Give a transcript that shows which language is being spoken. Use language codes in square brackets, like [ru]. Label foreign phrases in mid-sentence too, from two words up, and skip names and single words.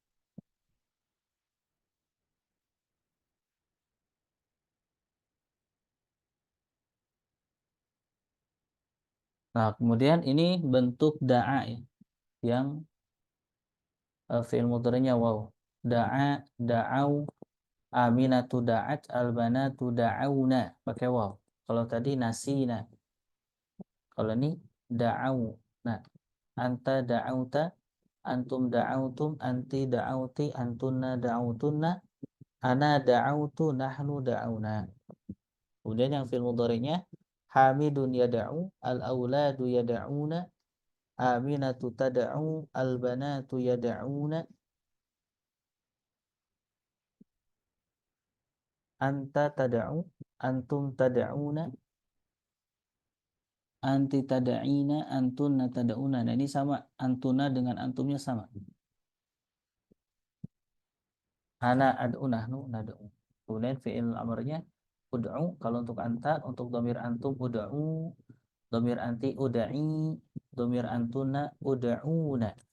[id] Nah, kemudian ini bentuk da'a ya, yang fi'il mudhari'nya waw. [ar] دعا، دعوا، آمنة دعت، البنات دعون, [id] pakai waw. Kalau tadi nasina. Kalau ini da'au. Nah, [ar] أنتَ دعوتَ، أنتم دعوتم، أنتِ دعوتِ، أنتنّ دعوتنّ، أنا دعوتُ، نحن دعونا. [id] Kemudian yang fi'il mudhari'nya [ar] حامدٌ يدعو، الأولاد يدعون، آمنة تدعو، البنات يدعون، أنتَ تدعو، أنتم تدعون، أنتِ تدعين، أنتنّ تدعون. [id] Nah, ini sama, antuna dengan antumnya sama. [ar] أنا أدعو، نحن ندعو. [id] Kemudian fi'il amrnya ud'u, kalau untuk anta, untuk [ar] ضمير أنتم ادعوا, ضمير أنتِ ادعي, ضمير أنتنّ ادعون.